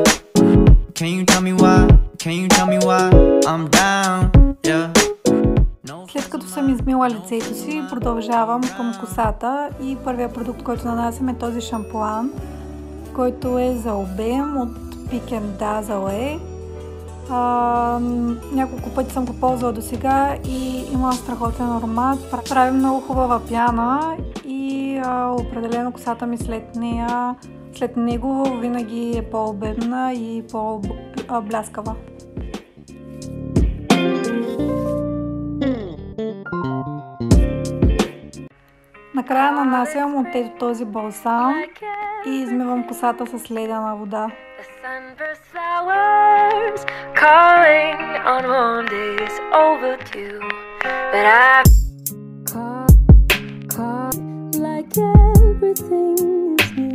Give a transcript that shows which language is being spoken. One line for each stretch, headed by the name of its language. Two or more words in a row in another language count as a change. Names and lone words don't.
English: Can you tell me why I'm down, yeah.
Bulgarian: След като съм измила лицето си, продължавам към косата и първият продукт, който нанасям е този шампуан, който е за обем от Peak & Dazzle. Няколко пъти съм го ползвала до сега и има страхотен аромат. Прави много хубава пяна и определено косата ми след него винаги е по-обемна и по-бляскава. Накрая нанасям от този балсам и измивам косата с ледена вода.
English: Calling on warm days overdue, but I caught like everything is new.